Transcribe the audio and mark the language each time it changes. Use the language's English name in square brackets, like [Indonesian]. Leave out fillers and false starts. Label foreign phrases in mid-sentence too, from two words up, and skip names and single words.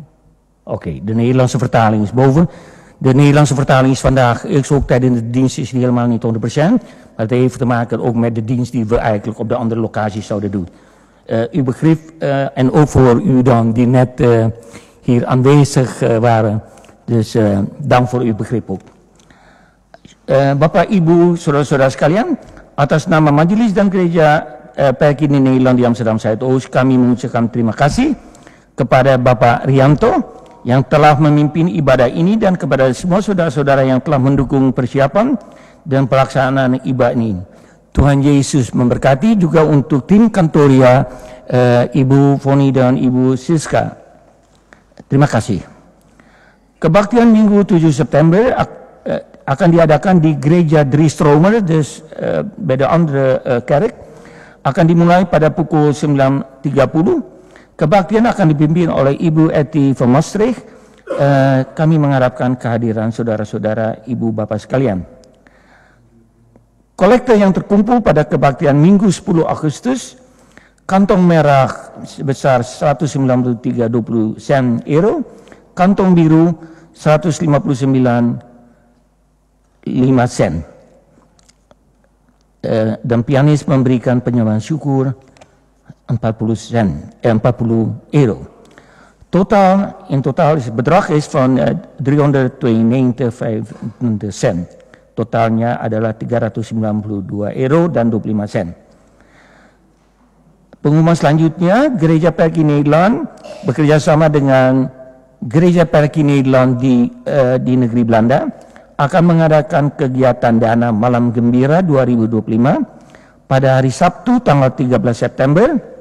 [Dutch] Oké, de Nederlandse vertaling is boven. De Nederlandse vertaling is vandaag, ook tijdens de dienst is die helemaal niet 100%. Maar het heeft te maken ook met de dienst die we eigenlijk op de andere locaties zouden doen. Uw begrip en ook voor u dan die net hier aanwezig waren. Dus dank voor uw begrip ook. [Indonesian] Bapak, Ibu, saudara-saudara sekalian, atas nama Majelis dan Gereja PKI Nederland di Amsterdam Zuidoost, kami mengucapkan terima kasih kepada Bapak Rianto yang telah memimpin ibadah ini dan kepada semua saudara-saudara yang telah mendukung persiapan dan pelaksanaan ibadah ini. Tuhan Yesus memberkati juga untuk tim Kantoria, Ibu Foni dan Ibu Siska. Terima kasih. Kebaktian Minggu 7 September akan diadakan di Gereja Drie Stromer, [Dutch] dus bij de andere kerk. [Indonesian] Akan dimulai pada pukul 9.30. Kebaktian akan dipimpin oleh Ibu Eti van Maastricht. Kami mengharapkan kehadiran saudara-saudara, ibu bapak sekalian. Kolektor yang terkumpul pada kebaktian Minggu 10 Agustus, kantong merah sebesar 193,20 sen euro, kantong biru 159,5 sen. Dan pianis memberikan penyembahan syukur 40 euro. [Dutch] In totaal is het bedrag van 392,25 sen. [Indonesian] Totalnya adalah 392 euro dan 25 sen. Pengumuman selanjutnya, Gereja Perki Nederland bekerja sama dengan Gereja Perki Nederland di negeri Belanda akan mengadakan kegiatan dana Malam Gembira 2025 pada hari Sabtu tanggal 13 September.